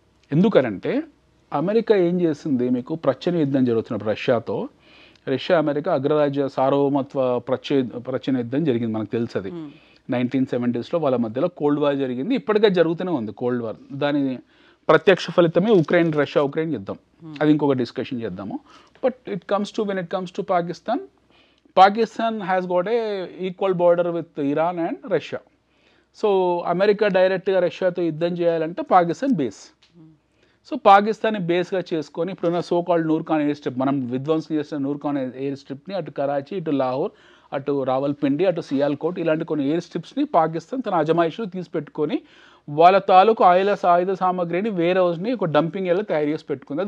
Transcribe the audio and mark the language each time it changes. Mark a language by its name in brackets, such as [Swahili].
[Telugu] ఎందుకనంటే అమెరికా ఏం చేసింది, మీకు ప్రచ్ఛన్న యుద్ధం జరుగుతున్నప్పుడు రష్యా అమెరికా అగ్రరాజ్య సార్వభౌమత్వ ప్రచ్ఛన్న యుద్ధం జరిగింది, మనకు తెలుసు అది. 1970s వాళ్ళ మధ్యలో కోల్డ్ వార్ జరిగింది. ఇప్పటికే జరుగుతూనే ఉంది కోల్డ్ వార్. దాని ప్రత్యక్ష ఫలితమే రష్యా ఉక్రెయిన్ యుద్ధం. అది ఇంకొక డిస్కషన్ చేద్దాము. [English] But when it comes to Pakistan has got a equal border with Iran and Russia. [Telugu] So America డైరెక్ట్గా రష్యాతో యుద్ధం చేయాలంటే పాకిస్తాన్ బేస్. సో పాకిస్తాన్ని బేస్గా చేసుకొని ఇప్పుడున్న సోకాల్డ్ నూర్ఖాన్ ఎయిర్ స్ట్రిప్, మనం విధ్వంసం చేసిన నూర్ఖాన్ ఎయిర్ స్ట్రిప్ని అటు కరాచీ, ఇటు లాహోర్, అటు రావల్పిండి, అటు సియాల్కోట్, ఇలాంటి కొన్ని ఎయిర్ స్ట్రిప్స్ని పాకిస్తాన్ తన అజమాయిషీలో తీసిపెట్టుకొని వాళ్ళ తాలూకు ఆయుధ సామాగ్రిని వేరే హౌస్ని ఒక డంపింగ్ ఏరియాలో తయారు చేసి పెట్టుకుంది.